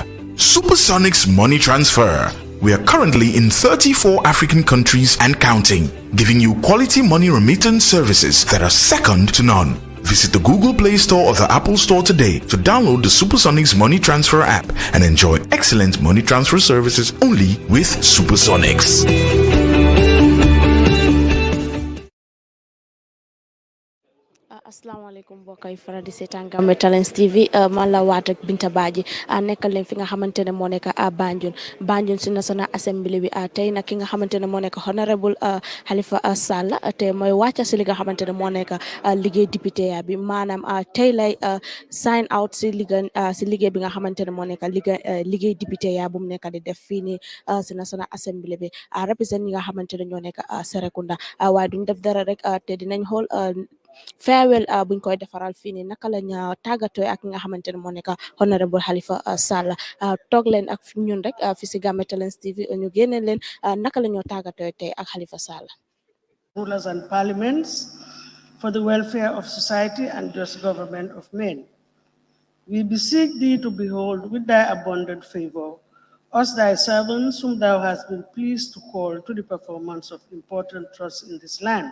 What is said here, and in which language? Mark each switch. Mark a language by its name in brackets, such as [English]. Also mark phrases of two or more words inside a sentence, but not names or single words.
[English] Supersonics Money Transfer. We are currently in 34 African countries and counting, giving you quality money remittance services that are second to none. Visit the Google Play Store or the Apple Store today to download the Supersonics Money Transfer app and enjoy excellent money transfer services only with Supersonics. [Wolof] Asalaamaaleykum mbokk yi faral di seetaan Gambian Talents TV man la waat ak Binta Badji nekkal leen fi nga xamante ne moo nekk Banjul si National Assembly bi tey nag ki nga xamante ne moo nekk honorable Halifa Sallah te mooy wàcca si li nga xamante ne moo nekk liggéey député bi maanaam tey lay [English] sign out [Wolof] si liggéey bi nga xamante ne moo nekk liggéey député bu mu nekk di def fii nii si National Assembly bi represent ñi nga xamante ne ñoo nekk Serekunda waaye duñ def dara rek te dinañ xool farewell buñ koy defaral fii nii naka lañ tàggatoo ak nga xamante ne moo nekk honorable Halifa Sallah toog leen ak ñun rek fi si Gambian Talents TV ñu génne leen naka la ñoo tàggatoo tey ak Halifa Sallah. [English] Rulers and parliaments, for the welfare of society and just government of men. We beseech thee to behold with thy abundant favor us thy servants whom thou hast been pleased to call to the performance of important trusts in this land.